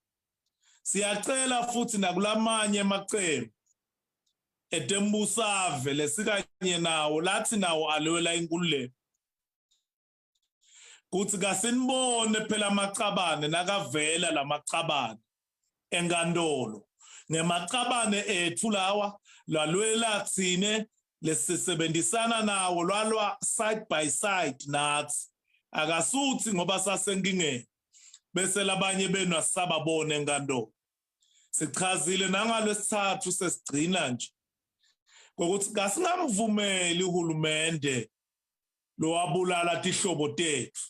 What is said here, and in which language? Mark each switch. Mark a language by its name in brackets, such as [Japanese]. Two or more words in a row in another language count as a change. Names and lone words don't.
[Swati] Siyacela futhi nakulamanye emaqembu etembusave lesikanye nawo lathi nawo alwela inkululeko. Kuthi kasinibone phela amaqabane nakavela lamaqabane enkantolo. Ngemaqabane ethu lawa lalwela thine lesisebenzisana nawo lwalwa [English] side by side [Swati] nathi. Akasuthi ngoba sasenkingeni bese labanye benu asababone enkantolo. Sichazile nangalesithathu sesigcina nje ukuthi kasingamvumeli uhulumende lo wabulala tihlobo tethu.